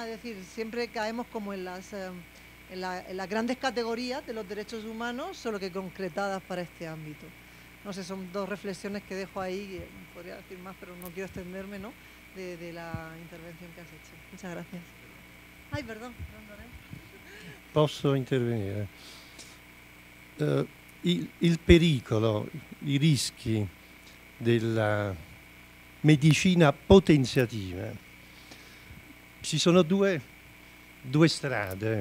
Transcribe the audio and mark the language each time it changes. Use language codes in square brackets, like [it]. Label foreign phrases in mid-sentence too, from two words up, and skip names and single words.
[es] Es decir, siempre caemos como en las grandes categorías de los derechos humanos, solo que concretadas para este ámbito. No sé, son dos reflexiones que dejo ahí, podría decir más, pero no quiero extenderme, ¿no? De la intervención que has hecho. Muchas gracias. Ay, perdón. [it] Posso intervenire? Il pericolo, i rischi della medicina potenziativa. Ci sono due strade.